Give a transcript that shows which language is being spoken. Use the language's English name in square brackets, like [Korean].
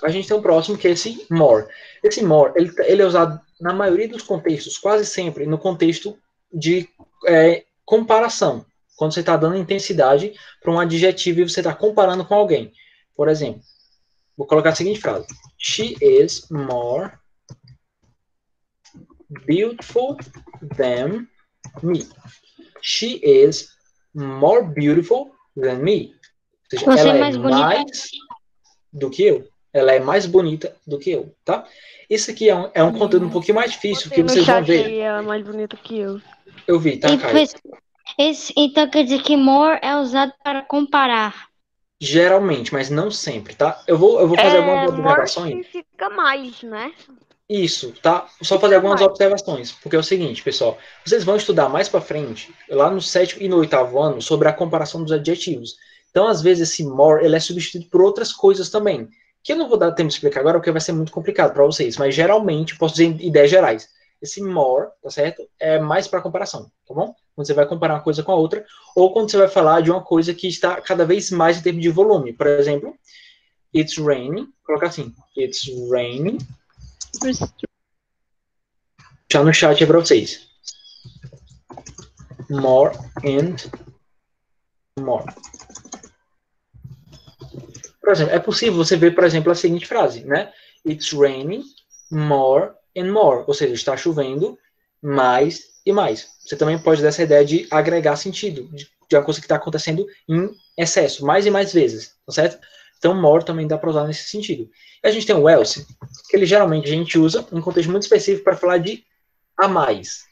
[Portuguese] A gente tem o próximo que é esse more. Esse more, ele é usado na maioria dos contextos, quase sempre no contexto de comparação. Quando você está dando intensidade para um adjetivo e você está comparando com alguém. Por exemplo, vou colocar a seguinte frase. [English] She is more beautiful than me. She is more beautiful than me. [Portuguese] Ou seja, você ela é mais bonita mais do que eu. Ela é mais bonita do que eu, tá? Isso aqui é um conteúdo um pouquinho mais difícil, que vocês vão ver. Ela é mais bonita que eu. Eu vi, tá, Caio? Então quer dizer que more é usado para comparar. Geralmente, mas não sempre, tá? Eu vou fazer algumas observações. More significa mais, né? Isso, tá? Só fazer algumas observações, porque é o seguinte, pessoal, vocês vão estudar mais para frente, lá no 7º e no 8º ano, sobre a comparação dos adjetivos. Então, às vezes, esse more, ele é substituído por outras coisas também, que eu não vou dar tempo de explicar agora, porque vai ser muito complicado para vocês, mas geralmente, posso dizer em ideias gerais, esse more, tá certo? É mais para comparação, tá bom? Quando você vai comparar uma coisa com a outra, ou quando você vai falar de uma coisa que está cada vez mais em termos de volume. Por exemplo, [English] it's raining, [Portuguese] colocar assim, it's raining. Já no chat é para vocês. [English] More and more. [Portuguese] Por exemplo, é possível você ver, por exemplo, a seguinte frase, né? [English] It's raining more and more. [Portuguese] Ou seja, está chovendo mais e mais. Você também pode dar essa ideia de agregar sentido, de uma coisa que está acontecendo em excesso, mais e mais vezes, tá certo? Então, more também dá para usar nesse sentido. E a gente tem o else, que ele geralmente a gente usa em um contexto muito específico para falar de a mais.